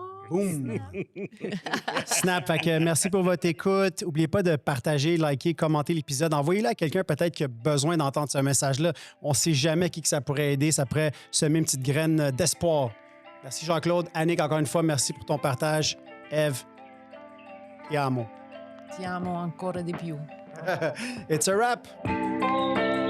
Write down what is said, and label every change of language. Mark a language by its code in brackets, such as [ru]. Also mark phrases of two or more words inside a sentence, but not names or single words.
[fr] Boum! Snap. Fait que merci pour votre écoute. N'oubliez pas de partager, liker, commenter l'épisode. Envoyez-le à quelqu'un peut-être qui a besoin d'entendre ce message-là. On ne sait jamais qui que ça pourrait aider. Ça pourrait semer une petite graine d'espoir. Merci Jean-Claude. Annick, encore une fois, merci pour ton partage. Eve, [it] ti amo. Ti amo ancora di più. [en] It's a wrap.